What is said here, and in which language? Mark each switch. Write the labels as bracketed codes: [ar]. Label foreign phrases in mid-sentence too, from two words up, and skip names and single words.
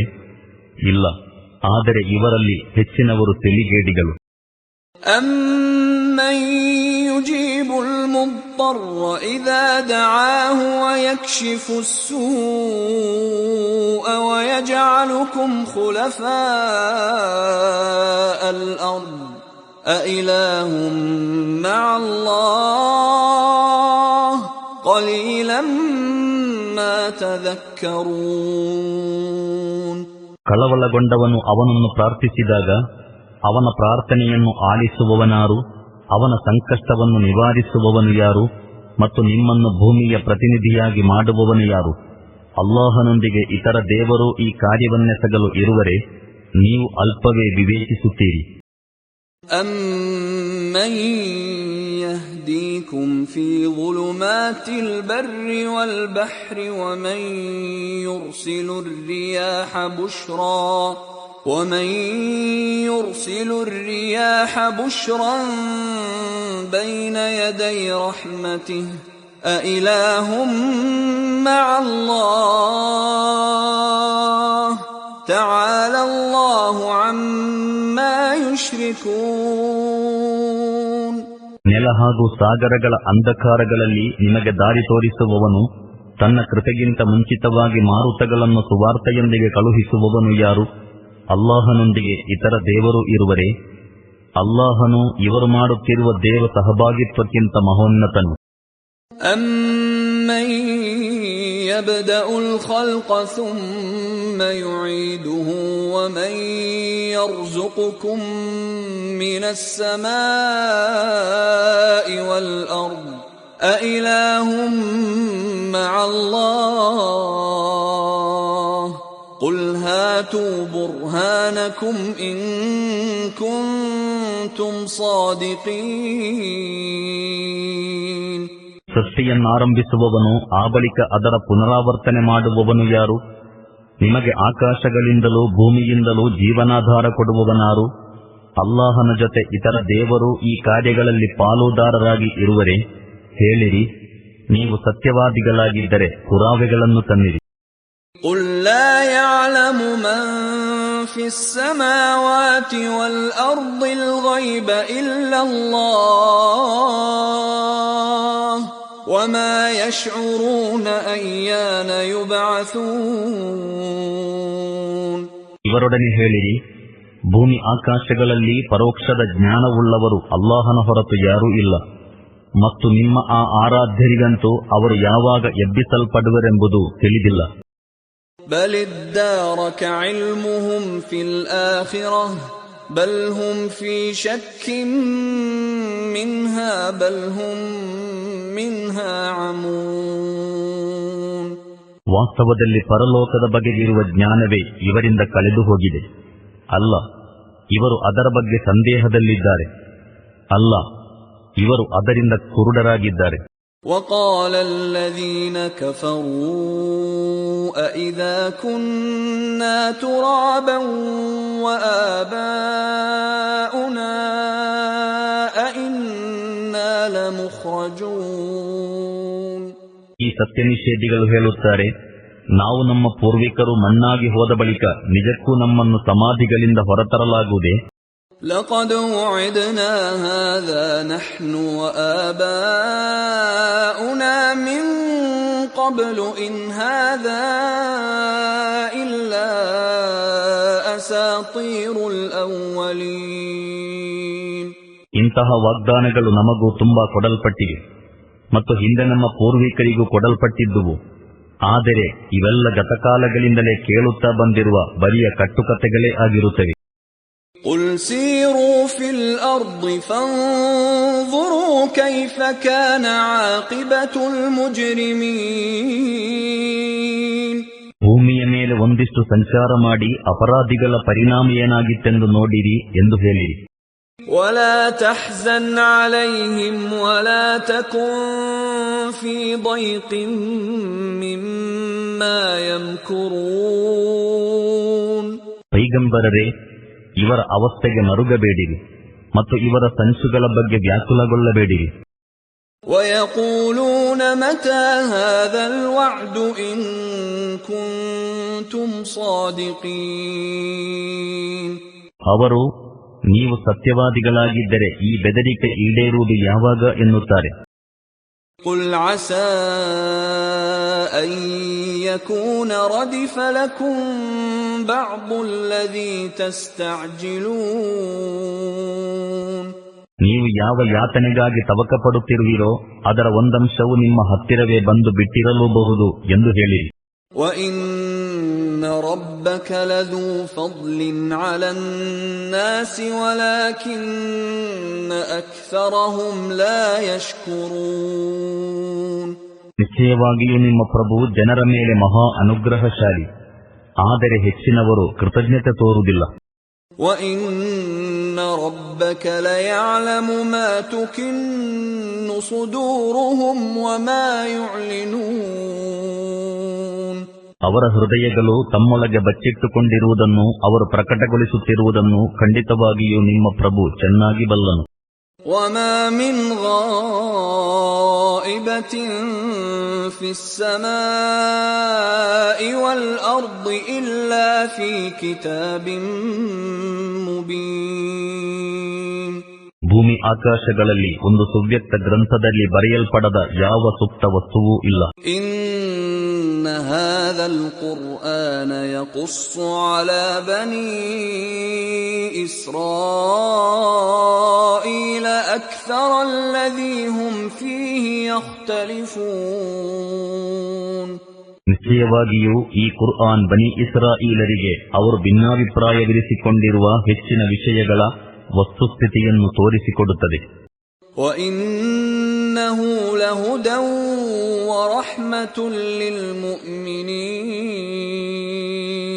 [kn] ಇಲ್ಲ, ಆದರೆ ಇವರಲ್ಲಿ ಹೆಚ್ಚಿನವರು ತಿಳಿಗೇಡಿಗಳು. [ar] أَمَّن يُجِيبُ الْمُضْطَرَّ إِذَا دَعَاهُ وَيَكْشِفُ السُّوءَ وَيَجْعَلُكُمْ خُلَفَاءَ الْأَرْضِ أَإِلَٰهٌ مَّعَ اللَّهِ قَلِيلًا مَّا تَذَكَّرُونَ. [kn] ಕಳವಳಗೊಂಡವನು ಅವನನ್ನು ಪ್ರಾರ್ಥಿಸಿದಾಗ ಅವನ ಪ್ರಾರ್ಥನೆಯನ್ನು ಆಲಿಸುವವನಾರು? ಅವನ ಸಂಕಷ್ಟವನ್ನು ನಿವಾರಿಸುವವನು ಯಾರು? ಮತ್ತು ನಿಮ್ಮನ್ನು ಭೂಮಿಯ ಪ್ರತಿನಿಧಿಯಾಗಿ ಮಾಡುವವನು ಯಾರು? ಅಲ್ಲಾಹನೊಂದಿಗೆ ಇತರ ದೇವರು ಈ ಕಾರ್ಯವನ್ನೆಸಗಲು ಇರುವರೇ? ನೀವು ಅಲ್ಪವೇ ವಿವೇಚಿಸುತ್ತೀರಿ. [ar] أَمَّن يَهْدِيكُمْ فِي ظُلُمَاتِ الْبَرِّ وَالْبَحْرِ وَمَن يُرْسِلُ الرِّيَاحَ بُشْرًا بَيْنَ يَدَيْ رَحْمَتِهِ أَإِلَٰهٌ مَّعَ اللَّهِ تَعَالَى اللَّهُ عَمَّا يُشْرِكُونَ. [kn] ನೆಲ ಹಾಗೂ ಸಾಗರಗಳ ಅಂಧಕಾರಗಳಲ್ಲಿ ನಿಮಗೆ ದಾರಿ ತೋರಿಸುವವನು, ತನ್ನ ಕೃಪೆಗಿಂತ ಮುಂಚಿತವಾಗಿ ಮಾರುತಗಳನ್ನು ಸುವಾರ್ತೆಯೊಂದಿಗೆ ಕಳುಹಿಸುವವನು ಯಾರು? ಅಲ್ಲಾಹನೊಂದಿಗೆ ಇತರ ದೇವರು ಇರುವರೇ? ಅಲ್ಲಾಹನು ಇವರು ಮಾಡುತ್ತಿರುವ ದೇವ ಸಹಭಾಗಿತ್ವಕ್ಕಿಂತ ಮಹೋನ್ನತನು. [ar] أَمَّن يَبْدَأُ الْخَلْقَ ثُمَّ يُعِيدُهُ وَمَن يَرْزُقُكُم مِّنَ السَّمَاءِ وَالْأَرْضِ أَإِلَٰهٌ مَّعَ اللَّهِ قُلْ هَاتُوا بُرْهَانَكُمْ إِن كُنتُمْ صَادِقِينَ. [kn] ಸೃಷ್ಟಿಯನ್ನಾರಂಭಿಸುವವನು, ಆ ಬಳಿಕ ಅದರ ಪುನರಾವರ್ತನೆ ಮಾಡುವವನು ಯಾರು? ನಿಮಗೆ ಆಕಾಶಗಳಿಂದಲೂ ಭೂಮಿಯಿಂದಲೂ ಜೀವನಾಧಾರ ಕೊಡುವವನಾರು? ಅಲ್ಲಾಹನ ಜೊತೆ ಇತರ ದೇವರು ಈ ಕಾರ್ಯಗಳಲ್ಲಿ ಪಾಲುದಾರರಾಗಿ ಇರುವರೇ? ಹೇಳಿರಿ, ನೀವು ಸತ್ಯವಾದಿಗಳಾಗಿದ್ದರೆ ಪುರಾವೆಗಳನ್ನು ತನ್ನಿರಿ. [ar] قُل لَّا يَعْلَمُ مَن فِي السَّمَاوَاتِ وَالْأَرْضِ الْغَيْبَ إِلَّا اللَّهُ وَمَا يَشْعُرُونَ أَيَّانَ يُبْعَثُونَ. [kn] ಇವರೊಡನೆ ಹೇಳಿರಿ, ಭೂಮಿ ಆಕಾಶಗಳಲ್ಲಿ ಪರೋಕ್ಷದ ಜ್ಞಾನವುಳ್ಳವರು ಅಲ್ಲಾಹನ ಹೊರತು ಯಾರೂ ಇಲ್ಲ, ಮತ್ತು ನಿಮ್ಮ ಆ ಆರಾಧ್ಯರಿಗಂತೂ ಅವರು ಯಾವಾಗ ಎಬ್ಬಿಸಲ್ಪಡುವರೆಂಬುದು ತಿಳಿದಿಲ್ಲ. [ar] بل ادارك علمهم في الآخرة بل هم في شك منها بل هم منها عمون. [kn] ವಾಸ್ತವದಲ್ಲಿ ಪರಲೋಕದ ಬಗೆಗಿರುವ ಜ್ಞಾನವೇ ಇವರಿಂದ ಕಳೆದು ಹೋಗಿದೆ. ಅಲ್ಲ, ಇವರು ಅದರ ಬಗ್ಗೆ ಸಂದೇಹದಲ್ಲಿದ್ದಾರೆ. ಅಲ್ಲ, ಇವರು ಅದರಿಂದ ಕುರುಡರಾಗಿದ್ದಾರೆ. [ar] وقال الذين كفروا أإذا كنا ترابا وآباؤنا أإنا لمخرجون. [kn] ಈ ಸತ್ಯನಿಷೇಧಿಗಳು ಹೇಳುತ್ತಾರೆ, ನಾವು ನಮ್ಮ ಪೂರ್ವಿಕರು ಮಣ್ಣಾಗಿ ಹೋದ ಬಳಿಕ ನಿಜಕ್ಕೂ ನಮ್ಮನ್ನು ಸಮಾಧಿಗಳಿಂದ ಹೊರತರಲಾಗುವುದೇ? [ar] لقد وعدنا هذا نحن وآباؤنا من قبل إن هذا إلا أساطير الأولين. [kn] ಇಂತಹ ವಾಗ್ದಾನಗಳು ನಮಗೂ ತುಂಬಾ ಕೊಡಲ್ಪಟ್ಟಿವೆ ಮತ್ತು ಹಿಂದೆ ನಮ್ಮ ಪೂರ್ವಿಕರಿಗೂ ಕೊಡಲ್ಪಟ್ಟಿದ್ದುವು. ಆದರೆ ಇವೆಲ್ಲ ಗತಕಾಲಗಳಿಂದಲೇ ಕೇಳುತ್ತಾ ಬಂದಿರುವ ಬರಿಯ ಕಟ್ಟುಕತೆಗಳೇ ಆಗಿರುತ್ತವೆ. [ar] قل سيروا في الأرض فانظروا كيف كان عاقبة المجرمين. [kn] ಭೂಮಿಯ ಮೇಲೆ ಒಂದಿಷ್ಟು ಸಂಚಾರ ಮಾಡಿ ಅಪರಾಧಿಗಳ ಪರಿಣಾಮ ಏನಾಗಿತ್ತೆಂದು ನೋಡಿರಿ ಎಂದು ಹೇಳಿರಿ. [ar] ولا تحزن عليهم ولا تكن في ضيق مما يمكرون. [kn] ಪೈಗಂಬರರೇ, ಇವರ ಅವಸ್ಥೆಗೆ ಮರುಗಬೇಡಿರಿ ಮತ್ತು ಇವರ ಸಂಚುಗಳ ಬಗ್ಗೆ ವ್ಯಾಕುಲಗೊಳ್ಳಬೇಡಿರಿ. [ar] ويقولون متى هذا الوعد إن كنتم صادقين. [kn] ಅವರು, ನೀವು ಸತ್ಯವಾದಿಗಳಾಗಿದ್ದರೆ ಈ ಬೆದರಿಕೆ ಈಡೇರುವುದು ಯಾವಾಗ ಎನ್ನುತ್ತಾರೆ. [ar] قل عسى أن يكون ردف لكم بعض الذي تستعجلون. [kn] ನೀವು ಯಾವ ಯಾತನೆಗಾಗಿ ತವಕ ಪಡುತ್ತಿರುವಿರೋ ಅದರ ಒಂದಂಶವು ನಿಮ್ಮ ಹತ್ತಿರವೇ ಬಂದು ಬಿಟ್ಟಿರಲೂಬಹುದು ಎಂದು ಹೇಳಿರಿ. [ar] وَإِنَّ رَبَّكَ لَذُو فَضْلٍ عَلَى النَّاسِ وَلَكِنَّ أَكْثَرَهُمْ لَا يَشْكُرُونَ. [kn] ನಿಶ್ಚಯವಾಗಿಯೂ ನಿಮ್ಮ ಪ್ರಭು ಜನರ ಮೇಲೆ ಮಹಾ ಅನುಗ್ರಹಶಾಲಿ, ಆದರೆ ಹೆಚ್ಚಿನವರು ಕೃತಜ್ಞತೆ ತೋರುವುದಿಲ್ಲ. [ar] وَإِنَّ رَبَّكَ لَيَعْلَمُ مَا تُكِنُّ صُدُورُهُمْ وَمَا يُعْلِنُونَ. [kn] ಅವರ ಹೃದಯಗಳು ತಮ್ಮೊಳಗೆ ಬಚ್ಚಿಟ್ಟುಕೊಂಡಿರುವುದನ್ನು ಅವರು ಪ್ರಕಟಗೊಳಿಸುತ್ತಿರುವುದನ್ನು ಖಂಡಿತವಾಗಿಯೂ ನಿಮ್ಮ ಪ್ರಭು ಚೆನ್ನಾಗಿ ಬಲ್ಲನು. [ar] وَمَا مِنْ غَائِبَةٍ فِي السَّمَاءِ وَالْأَرْضِ إِلَّا فِي كِتَابٍ مُبِينٍ. [kn] ಭೂಮಿ ಆಕಾಶಗಳಲ್ಲಿ ಒಂದು ಸುವ್ಯಕ್ತ ಗ್ರಂಥದಲ್ಲಿ ಬರೆಯಲ್ಪಡದ ಯಾವ ಸುಪ್ತ ವಸ್ತುವೂ ಇಲ್ಲ. [ar] إِنَّ هَذَا الْقُرْآنَ يَقُصُّ عَلَى بَنِي إِسْرَائِيلَ أَكْثَرَ الَّذِي هُمْ فِيهِ يَخْتَلِفُونَ. [kn] ನಿಶ್ಚಯವಾಗಿಯೂ ಈ ಕುರ್ಆನ್ ಬನಿ ಇಸ್ರಾಯೀಲರಿಗೆ ಅವರು ಭಿನ್ನಾಭಿಪ್ರಾಯವಿರಿಸಿಕೊಂಡಿರುವ ಹೆಚ್ಚಿನ ವಿಷಯಗಳ ವಸ್ತುಸ್ಥಿತಿಯನ್ನು ತೋರಿಸಿಕೊಡುತ್ತದೆ. [ar] وَإِنَّهُ لَهُدًى وَرَحْمَةٌ لِّلْمُؤْمِنِينَ.